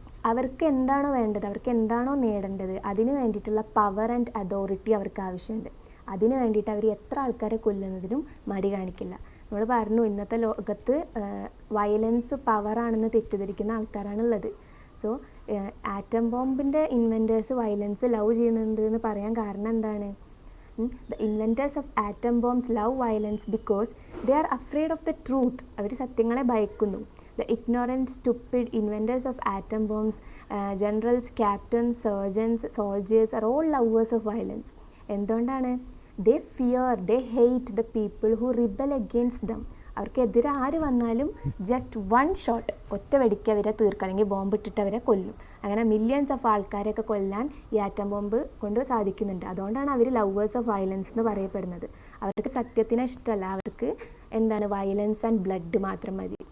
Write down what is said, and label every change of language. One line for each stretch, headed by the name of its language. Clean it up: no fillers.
Malayalam: അവർക്ക് എന്താണോ വേണ്ടത്, അവർക്ക് എന്താണോ നേടേണ്ടത്, അതിന് വേണ്ടിയിട്ടുള്ള പവർ ആൻഡ് അതോറിറ്റി അവർക്ക് ആവശ്യമുണ്ട്. അതിന് വേണ്ടിയിട്ട് അവർ എത്ര ആൾക്കാരെ കൊല്ലുന്നതിനും മടി കാണിക്കില്ല. നമ്മൾ പറഞ്ഞു ഇന്നത്തെ ലോകത്ത് violence പവറാണെന്ന് തെറ്റിദ്ധരിക്കുന്ന ആൾക്കാരാണുള്ളത്. So atom ബോംബിൻ്റെ inventors violence love ചെയ്യുന്നുണ്ട് എന്ന് പറയാൻ കാരണം എന്താണ്?
English: The inventors of atom bombs love violence because they are afraid of the truth.
Malayalam: അവർ സത്യങ്ങളെ ഭയക്കുന്നു.
English: The ignorant, stupid inventors of atom bombs, generals, captains, surgeons, soldiers are all lovers of violence.
Malayalam: എന്തുകൊണ്ടാണ്?
English: They fear, they hate the people who rebel against them.
Malayalam: അവർക്കെതിരെ ആര് വന്നാലും
English: just one shot,
Malayalam: ഒറ്റ വെടിക്ക് അവരെ തീർക്കുക, അല്ലെങ്കിൽ bomb ഇട്ടിട്ട് അവരെ കൊല്ലും. അങ്ങനെ മില്യൺസ് ഓഫ് ആൾക്കാരെയൊക്കെ കൊല്ലാൻ ഈ ആറ്റം ബോംബ് കൊണ്ട് സാധിക്കുന്നുണ്ട്. അതുകൊണ്ടാണ് അവർ ലവേഴ്സ് ഓഫ് വയലൻസ് എന്ന് പറയപ്പെടുന്നത്. അവർക്ക് സത്യത്തിനെ ഇഷ്ടമല്ല, അവർക്ക് എന്താണ് വയലൻസ് ആൻഡ് ബ്ലഡ് മാത്രം മതി.